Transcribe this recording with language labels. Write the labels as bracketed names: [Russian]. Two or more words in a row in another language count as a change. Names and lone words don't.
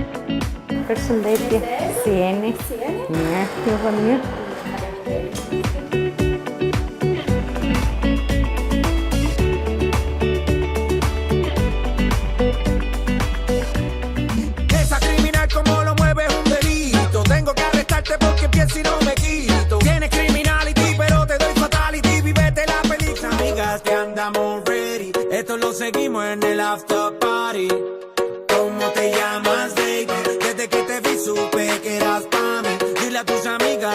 [Albanian] Përshëndetje, si jeni? Mirë, ju vë mirë. [Spanish] Esa criminal como lo mueve es un delito. Tengo que arrestarte porque pienso y no me quito. Tienes criminality, pero te doy fatality. Vivete la película, amigas, te andamos ready. Esto lo seguimos en el [English] after party. [Spanish] ¿Cómo te llamas, baby? Desde que te vi supe que eras pa' mí. Dile a tus amigos